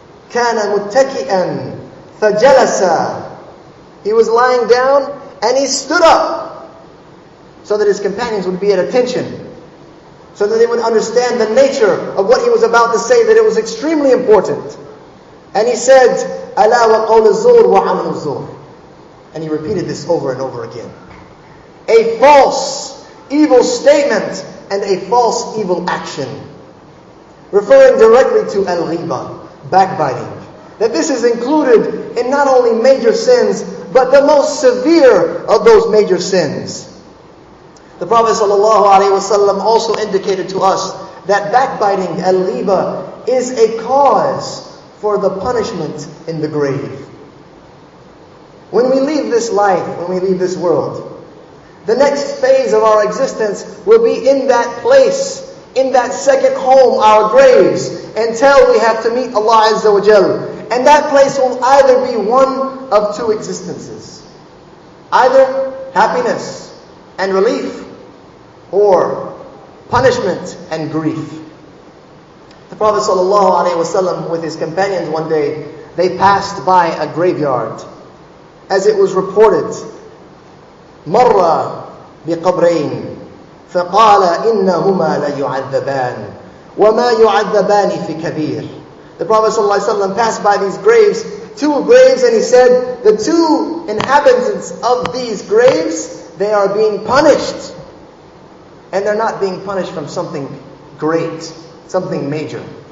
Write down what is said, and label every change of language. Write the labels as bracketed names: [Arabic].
[Arabic] كَانَ مُتَّكِئًا فَجَلَسَ. [English] He was lying down and he stood up so that his companions would be at attention. so that they would understand the nature of what he was about to say, that it was extremely important. And he said, [Arabic] أَلَا وَقَوْلُ الزُّورِ وَعَمَلُ الزُّورِ. [English] And he repeated this over and over again. A false, evil statement and a false, evil action. Referring directly to al-ghiba, backbiting. That this is included in not only major sins, but the most severe of those major sins. The Prophet ﷺ also indicated to us that backbiting, al-ghiba, is a cause for the punishment in the grave. When we leave this life, when we leave this world, the next phase of our existence will be in that place, in that second home, our graves, until we have to meet Allah Azza wa Jal. And that place will either be one of two existences. Either happiness and relief, or punishment and grief. The Prophet ﷺ with his companions one day, they passed by a graveyard. As it was reported, [Arabic] مَرَّ بِقَبْرَيْنِ فَقَالَ إِنَّهُمَا لَيُعَذَّبَانِ وَمَا يُعَذَّبَانِ فِي كَبِيرٍ. [English] The Prophet ﷺ passed by these graves, two graves, and he said, the two inhabitants of these graves, they are being punished. And they're not being punished from something great, something major.